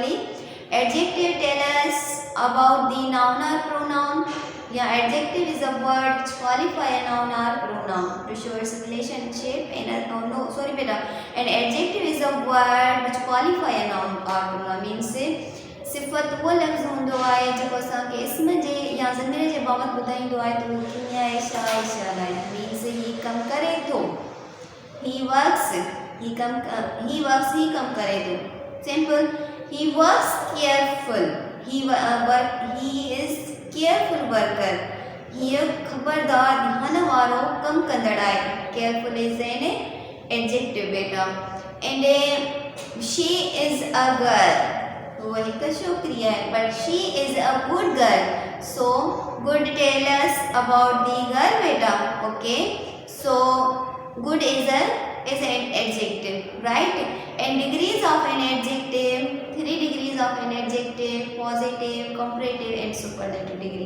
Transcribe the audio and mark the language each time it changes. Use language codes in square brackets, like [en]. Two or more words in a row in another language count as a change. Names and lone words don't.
[en] Adjective tell us about the noun or pronoun. Yeah, adjective is a word which qualify a noun or pronoun to show its relationship in a oh no sorry beta. An adjective is a word which qualify a noun or pronoun means [sd] सिफ़त वो लफ़्ज़ हूंदो आहे जेको असांखे इस्म जे या ज़मीर जे बाबति ॿुधाईंदो आहे त उहो कीअं आहे छा आहे छा न आहे मीन्स ही कमु करे थो [en] he works [sd] ही कमु करे थो [en] simple he works careful he is careful worker [sd] हीअ ख़बरदार ध्यान वारो कमु कंदड़ आहे [en] careful is an adjective beta and she is a girl [hi] वो एक छोकरी है [en] but she is a good girl so good tell us about the girl beta okay so good is an adjective right and degrees of an adjective 3 degrees of an adjective positive comparative and superlative degree.